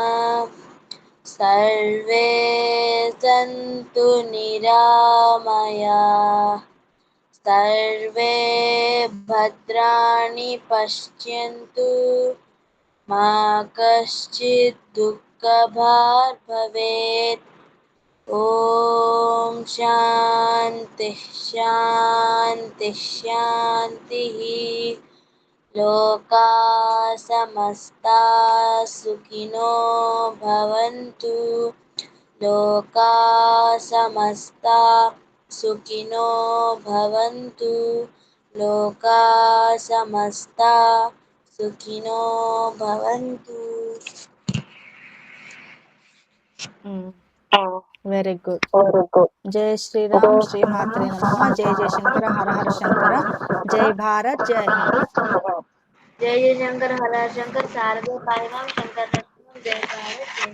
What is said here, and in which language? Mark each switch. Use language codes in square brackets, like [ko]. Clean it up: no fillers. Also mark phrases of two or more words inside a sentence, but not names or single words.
[sa] सर्वे सन्तु निरामयाः, सर्वे भद्राणि पश्यन्तु, मा कश्चित् दुःखभाग् भवेत्. ओं शान्ति शान्ति शान्तिः. लोका समस्ता सुखिनो भवन्तु, लोका समस्ता सुखिनो भवन्तु, लोका समस्ता सुखिनो भवन्तु. [en] Very good. [sa] जय श्रीराम्, श्रीमात्रे नमः। जय जयशङ्कर, हर हर शङ्कर. [hi] जय भारत, जय हिंद. [sa] जय जय शंकर, हर हर शंकर, शारदे पाहिमाम्, शंकर रत्नम्, जय भारत, जय.